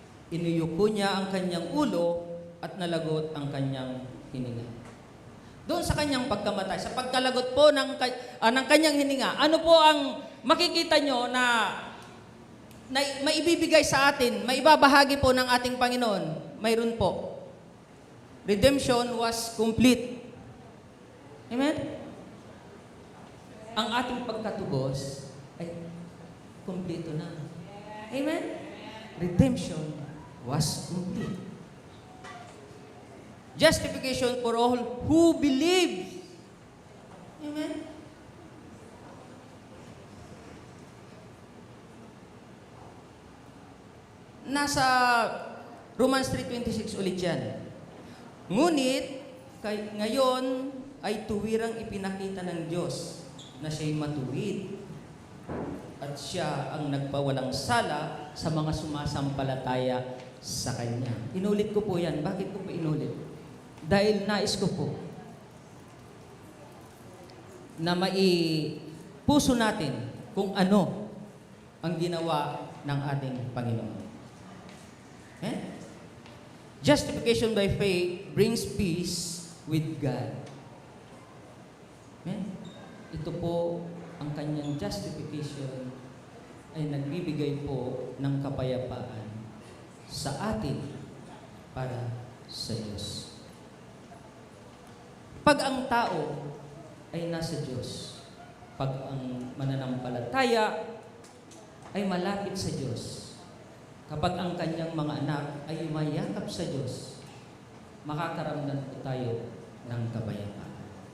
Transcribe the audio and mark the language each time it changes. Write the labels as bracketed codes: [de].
[tl] inuyuko niya ang kanyang ulo at nalagot ang kanyang hininga. Doon sa kanyang pagkamatay, sa pagkalagot po ng kanyang hininga, ano po ang makikita nyo na maibibigay sa atin, maibabahagi po ng ating Panginoon? Mayroon po. [en] Redemption was complete. Amen? [tl] Ang ating pagkatubos ay kumpleto na. [en] Amen? Redemption was complete. Justification for all who believe. Amen? [tl] Nasa Romans 3:26 ulit yan. Ngunit, ngayon ay tuwirang ipinakita ng Diyos na siya'y matuwid at siya ang nagpawalang sala sa mga sumasampalataya sa Kanya. Inulit ko po yan. Bakit ko po inulit? Dahil nais ko po na puso natin kung ano ang ginawa ng ating Panginoon. Eh? [en] Justification by faith brings peace with God. [tl] Eh? Ito po ang kanyang justification ay nagbibigay po ng kapayapaan sa atin para sa Diyos. Pag ang tao ay nasa Diyos, pag ang mananampalataya ay malapit sa Diyos, kapag ang kanyang mga anak ay yumayakap sa Diyos, makakaramdam po tayo ng kapayapaan.